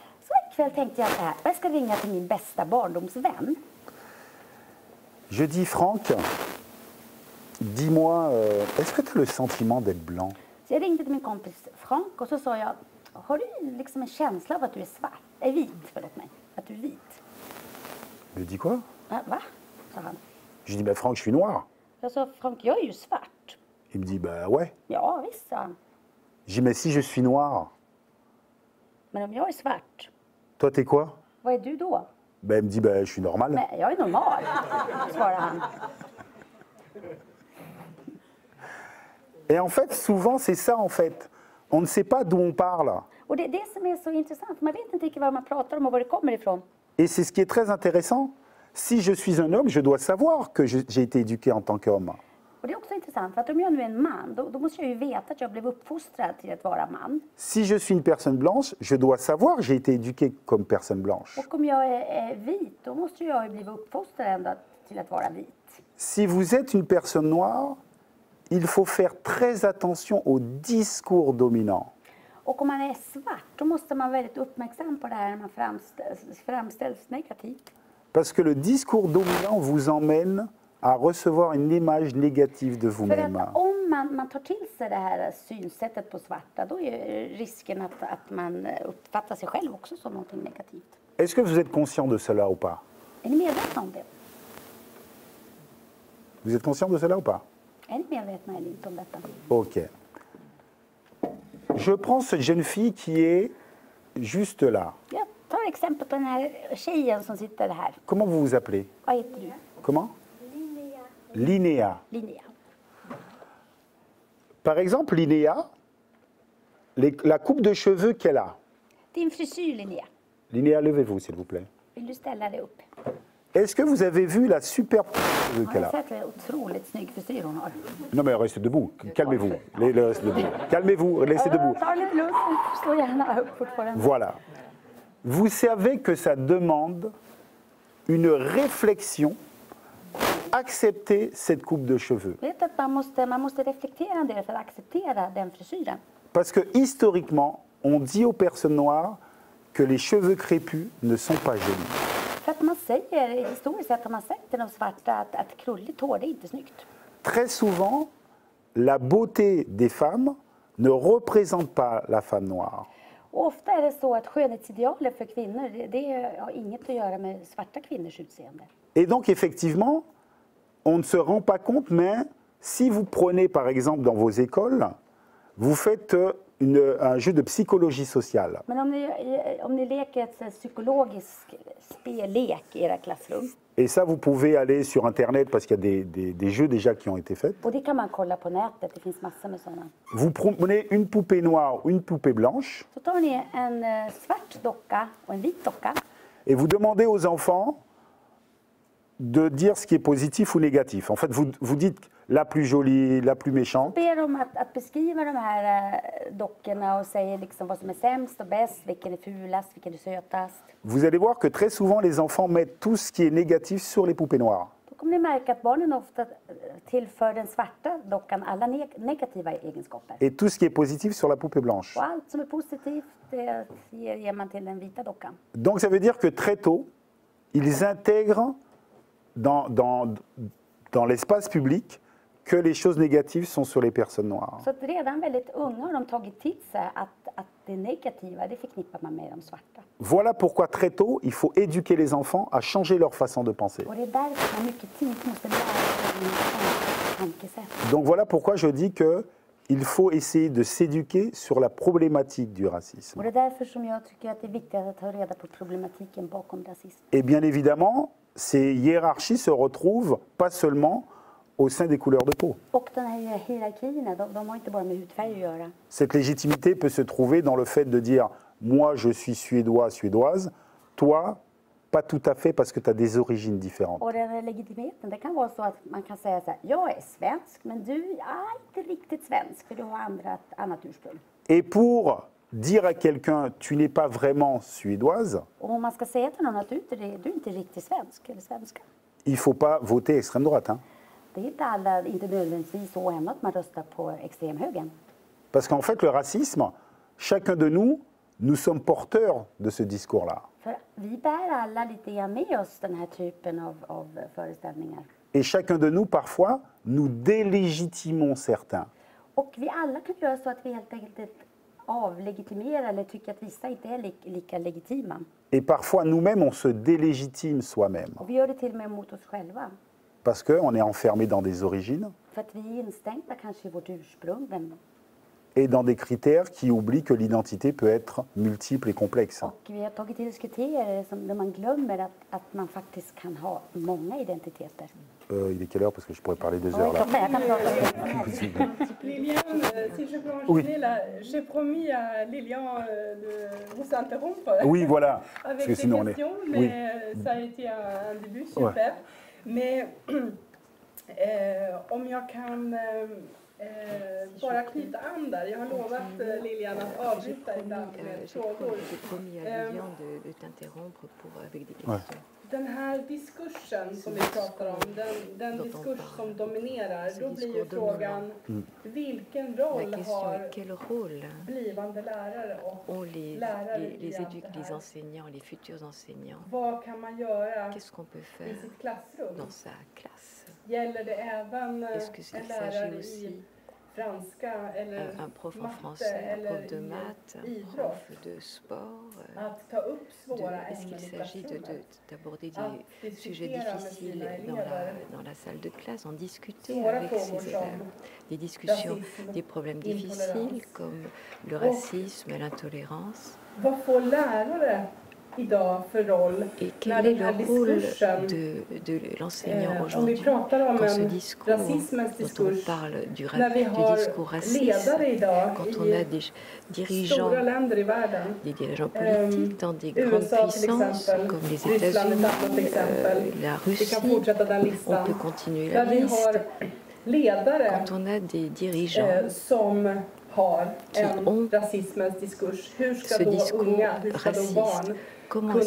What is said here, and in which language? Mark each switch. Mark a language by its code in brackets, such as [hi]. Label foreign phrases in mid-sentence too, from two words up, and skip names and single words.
[sv] Så en kväll tänkte jag så här, jag ska ringa till min bästa barndomsvän. [fr] Je dis Franck, dis-moi, est-ce que tu as le sentiment d'être blanc? [sv] Så jag ringde till min kompis Frank och så sa jag, har du liksom en känsla av att du är svart? Är vit, förlåt mig. Att du är vit. [fr] Il me dit quoi? [sv] Va? Sa han. [fr] Je dis, bah Franck, je suis noir. [sv] Jag sa, Frank, jag är ju svart. [fr] Il me dit, bah ouais. [sv] Ja, visst, sa han. [fr] Je dis, mais si je suis noir, [sv] Men om jag är svart, [fr] Toi, t'es quoi? [sv] Vad är du då? [fr] Ben, elle me dit, ben, je suis normal. [sv] Nej, jag är normal, svarar han. [fr] Et en fait, souvent, c'est ça, en fait. On ne sait pas d'où on parle. [sv] Och det är det som är så intressant. Man vet inte riktigt vad man pratar om och var det kommer ifrån. [fr] Et c'est ce qui est très intéressant. Si je suis un homme, je dois savoir que j'ai été éduqué en tant qu'homme. [sv] Och det är också intressant, för att om jag nu är en man, då måste jag ju veta att jag blev uppfostrad till att vara man. [fr] Si je suis une personne blanche, je dois savoir que j'ai été éduqué comme personne blanche. [sv] Och om jag är vit, då måste jag ju bli uppfostrad ändå till att vara vit. [fr] Si vous êtes une personne noire, il faut faire très attention aux discours dominants. [sv] Och om man är svart, då måste man vara väldigt uppmärksam på det här när man framställs negativt. [fr] Parce que le discours dominant vous emmène à recevoir une image négative de [sv] För [fr] vous-même. [sv] att om man tar till sig det här synsättet på svarta, då är risken att man uppfattar sig själv också som någonting negativt. [fr] Est-ce que vous êtes conscient de cela ou pas? [sv] Är ni medvetna om det? [fr] Vous êtes conscient de cela ou pas? [sv] Är ni medvetna eller inte om detta? Ok. [fr] Je prends cette jeune fille qui est juste là. [sv] Jag tar exempel på den här tjejen som sitter här. [fr] Comment vous vous appelez? [sv] Vad heter du? [fr] Comment? Linnea. Linnea. Par exemple, Linnea, la coupe de cheveux qu'elle a. [sv] Din frisyr, Linnea. [fr] Linnea, levez-vous, s'il vous plaît. [sv] Vill du ställa dig upp? [fr] Est-ce que vous avez vu la superbe coupe de cheveux [sv] Har [fr] qu'elle [sv] du [fr] a? [sv] sett vilken otroligt snygg frisyr hon har? [fr] Non, mais restez debout. Calmez-vous. Restez debout. Calmez-vous. Restez debout. [sv] Ta lite lugnt. Stå gärna upp fortfarande. [fr] Voilà. Vous savez que ça demande une réflexion pour accepter cette coupe de cheveux. [sv] Vet att man måste reflektera en del för att acceptera den frisyren. [fr] Parce que historiquement, on dit aux personnes noires que les cheveux crépus ne sont pas jolis. [sv] För att man säger, historiskt sett har man sagt till de svarta att krulligt hår, det är inte snyggt. [fr] Très souvent, la beauté des femmes ne représente pas la femme noire. [sv] Och ofta är det så att skönhetsidealet för kvinnor, det har inget att göra med svarta kvinnors utseende. [fr] Et donc, effectivement, on ne se rend pas compte, mais si vous prenez, par exemple, dans vos écoles, vous faites un jeu de psychologie sociale. [sv] Men om ni leker ett psykologisk spellek i era klassrum, [fr] Et ça, vous pouvez aller sur Internet parce qu'il y a des jeux déjà qui ont été faits. [sv] och det kan man kolla på nätet, det finns massor med sådana. [fr] Vous prenez une poupée noire ou une poupée blanche [sv] Så tar ni en svart docka och en vit docka [fr] et vous demandez aux enfants de dire ce qui est positif ou négatif. En fait, vous dites la plus jolie, la plus méchante. [sv] ber dem att beskriva de här dockorna och säger liksom vad som är sämst och bäst, vilken är fulast, vilken är sötast. [fr] Vous allez voir que très souvent, les enfants mettent tout ce qui est négatif sur les poupées noires. [sv] Då kommer ni märka att barnen ofta tillför den svarta dockan alla negativa egenskaper. [fr] Et tout ce qui est positif sur la poupée blanche. [sv] Och allt som är positivt, det ger man till den vita dockan. [fr] Donc ça veut dire que très tôt, ils intègrent dans l'espace public que les choses négatives sont sur les personnes noires. [sv] Så att redan väldigt unga har de tagit till sig att det negativa, det förknippar man med de svarta. [fr] Voilà pourquoi très tôt, il faut éduquer les enfants à changer leur façon de penser. [sv] Och det är därför man mycket tidigt måste lära sig tankesätt. [fr] Donc voilà pourquoi je dis que il faut essayer de s'éduquer sur la problématique du racisme. [sv] Och det är därför som jag tycker att det är viktigt att ta reda på problematiken bakom rasism. [fr] Et bien évidemment, ces hiérarchies se retrouvent pas seulement au sein des couleurs de peau. [sv] Och den här hierarkierna, de har inte bara med hudfärg att göra. [fr] Cette légitimité peut se trouver dans le fait de dire « moi je suis suédois, suédoise, toi pas tout à fait parce que tu as des origines différentes ». [sv] Och den här legitimiteten, det kan vara så att man kan säga så här, jag är svensk, men du är inte riktigt svensk för du har annat ursprung. [fr] Et pour dire à quelqu'un « tu n'es pas vraiment suédoise [sv] Och om man ska säga till någon att du är inte riktigt svensk eller svenska. », [fr] il ne faut pas voter extrême droite. Hein. [sv] Det är inte nödvändigtvis så ändå att man röstar på extremhögern. [fr] Parce qu'en fait le racisme, chacun de nous sommes porteurs de ce discours-là. [sv] För vi bär alla lite grann med oss den här typen av föreställningar. [fr] Et chacun de nous, parfois, nous délégitimons certains. [sv] Och vi alla kan göra så att vi helt enkelt avlegitimerar eller tycker att vissa inte är lika legitima. [fr] Et parfois, nous-mêmes, on se délégitime soi-même. [sv] Och vi gör det till och med mot oss själva. [fr] Parce qu'on est enfermé dans des origines. [sv] För att vi är instängda kanske i vårt ursprung. [fr] et dans des critères qui oublient que l'identité peut être multiple et complexe. [sv] Och vi har tagit till kriterier där man glömmer att man faktiskt kan ha många identiteter. [fr] Il est quelle heure? Parce que je pourrais parler 2 [sv] Oj, [fr] heures là. [sv] klockan, jag kan prata. [fr] Lilian, si je peux Oui. enchaîner là, j'ai promis à Lilian de vous interrompre Oui, voilà. avec Parce que des sinon on est. questions, mais Oui. ça a été un début super. [sv] Mais om jag kan bara knyta an där. Jag har lovat Lilian att avbryta ibland med frågor. [fr] J'ai promis à Lilian de t'interrompre avec des questions. Ouais. [sv] Den här diskursen som vi pratar om, den diskurs som dominerar, då blir ju frågan vilken [fr] La [sv] roll [fr] question [sv] har [fr] est quel rôle [sv] blivande lärare och [fr] ont [sv] lärare i allt det [fr] les [sv] här? [fr] enseignants, les futurs enseignants? [sv] Vad kan man göra [fr] Qu'est-ce qu'on peut [sv] i [fr] faire [sv] sitt klassrum? [fr] dans sa classe? [sv] Gäller det även [fr] Est-ce que [sv] en [fr] il [sv] lärare [fr] s'agit [sv] i [fr] aussi [sv] franska eller [fr] un prof en [sv] matte [fr] français, un prof [sv] eller [fr] de [sv] i [fr] maths, un [sv] idrott? [fr] prof de sport? [sv] Att ta upp svåra [fr] Est-ce [sv] ämnen [fr] qu'il [sv] i [fr] s'agit [sv] klassrummet? [fr] d'aborder [sv] Att [fr] des sujets [sv] diskutera med [fr] difficiles [sv] sina [fr] dans [sv] elever [fr] dans la salle de classe, en discuter [sv] svåra [fr] avec [sv] frågor [fr] ses [sv] som [fr] élèves? Des discussions, [sv] rasism, [fr] des problèmes [sv] intolérance. [fr] difficiles comme le racisme et l'intolérance. [sv] Vad får lärare idag för roll [fr] Et [sv] när [fr] quel est [sv] den [fr] le [sv] här [fr] rôle [sv] diskursen, [fr] de l'enseignant [sv] om vi [fr] aujourd'hui [sv] pratar om [fr] quand ce [sv] en [fr] discours, [sv] rasismens [fr] dont on [sv] diskurs, [fr] parle du [sv] när vi har [fr] discours raciste, [sv] ledare idag [fr] quand on a [sv] i [fr] des dirigeants, [sv] stora länder i världen, [fr] des dirigeants politiques dans des grandes [sv] USA till [fr] puissances [sv] exempel, [fr] comme les [sv] Ryssland är ett [fr] États-Unis, [sv] annat exempel. [fr] la [sv] Vi [fr] Russie, [sv] kan fortsätta den [fr] on [sv] listan. [fr] peut continuer [sv] Där [fr] la [sv] vi [fr] liste. [sv] har ledare [fr] Quand on a des dirigeants [sv] som har [fr] qui [sv] en [fr] ont [sv] rasismens diskurs. Hur ska [fr] ce [sv] då [fr] discours [sv] unga, hur ska då [fr] raciste, [sv] barn [fr] comment est-ce que